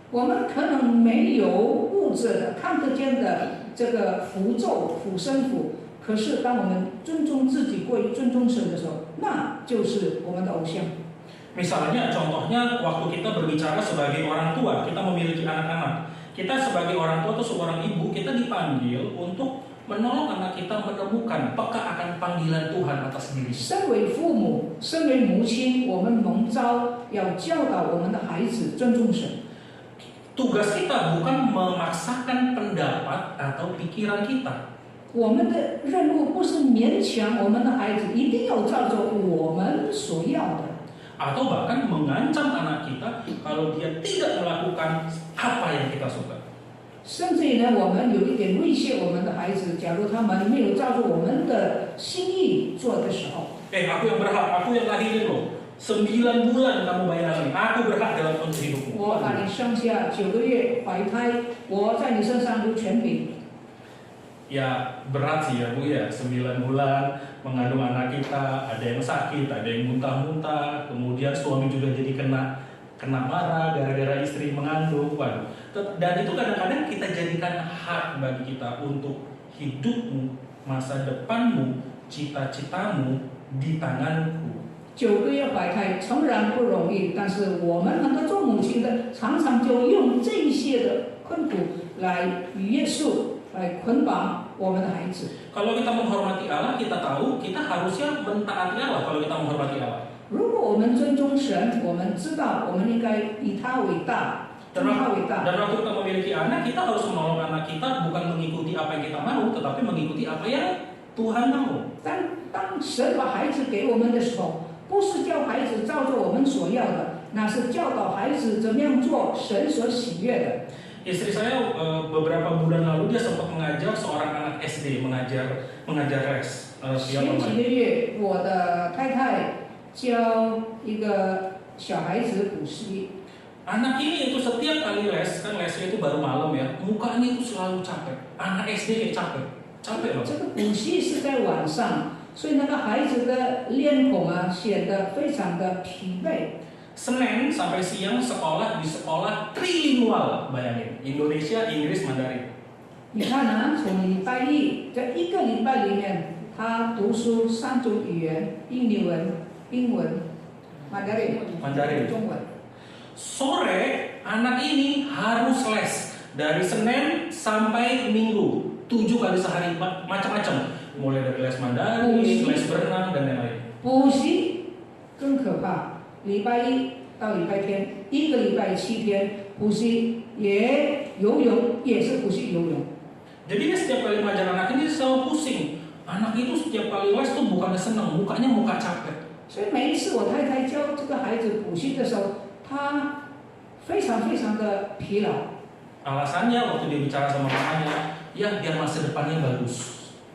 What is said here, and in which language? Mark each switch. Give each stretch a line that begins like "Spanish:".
Chinese: 我们可能没有物质的、看得见的这个符咒、符身符，可是当我们尊重自己过于尊重神的时候，那就是我们的偶像。
Indonesian: Misalnya, contohnya waktu kita berbicara sebagai orang tua, kita memiliki anak-anak. Kita sebagai orang tua atau seorang ibu, kita dipanggil untuk menolong anak kita menemukan peka akan panggilan Tuhan atas diri.
Chinese: 身为父母，身为母亲，我们蒙召要教导我们的孩子尊重神。
Indonesian: Tugas kita bukan memaksakan pendapat atau pikiran kita.
Chinese: 我们的任务不是勉强我们的孩子一定要照着我们所要的。
Indonesian: Atau bahkan mengancam anak kita kalau dia tidak melakukan apa yang kita suka.
Chinese: 甚至于呢，我们有一点威胁我们的孩子，假如他们没有照着我们的心意做的时候，
Indonesian: Aku yang berhak, aku yang lahirin lo. 9 bulan kamu bayaran, aku berhak dalam kondisi hidupmu.
Chinese: 我把你生下9个月怀胎，我在你身上有权柄。
Indonesian: Ya berat sih ya Bu ya, 9 bulan mengandung anak kita, ada yang sakit, ada yang muntah-muntah, kemudian suami juga jadi kena marah gara-gara istri mengandung. Waduh. Dan itu kadang-kadang kita jadikan hak bagi kita untuk hidupmu, masa depanmu, cita-citamu di tanganku.
Chinese: 9个月怀胎诚然不容易，但是我们很多做母亲的，常常就用这些的困苦来约束。来捆绑我们的孩子。
Indonesian: Kalau kita menghormati Allah, kita tahu kita harusnya mentaati Allah. Kalau kita menghormati Allah.
Chinese: 如果我们尊重神，我们知道我们应该以他为大，以他为大。
Indonesian: Dan waktu kita memiliki anak, kita harus menolong anak kita bukan mengikuti apa yang kita mau, tetapi mengikuti apa yang Tuhan mau.
Chinese: 当神把孩子给我们的时候，不是叫孩子照着我们所要的，那是教导孩子怎么样做神所喜悦的。
Indonesian: Istri saya beberapa bulan lalu dia sempat mengajar seorang anak SD mengajar les
Chinese: 前几个月，我的太太教一个小孩子补习。
Indonesian: Anak ini itu setiap kali les, kan lesnya itu baru malam ya, mukanya itu selalu capek. Anak SD kayak capek loh.
Chinese: 这个补习是在晚上，所以那个孩子的脸孔啊显得非常的疲惫。
Indonesian: Senin sampai siang sekolah di sekolah trilingual, bayangin. Indonesia, Inggris, Mandarin.
Chinese: 你看呢，从礼拜一这一个礼拜里面，他读书3种语言：印尼文、英文、Mandarin、中文。
Indonesian: Sore anak ini harus les dari Senin sampai Minggu 7 kali sehari, macam-macam, mulai dari les Mandarin, les berenang dan lain-lain.
Chinese: 补习更可怕，礼拜一到礼拜天，一个礼拜7天补习，也游泳也是补习游泳。
Indonesian: Jadi dia setiap kali mengajar anak ini selalu pusing. Anak itu setiap kali les tuh bukannya senang, mukanya muka capek.
Chinese: 所以每一次我太太教这个孩子补习的时候，她非常的疲劳。
Indonesian: Alasannya waktu dia bicara sama mamanya, ya biar masa depannya bagus.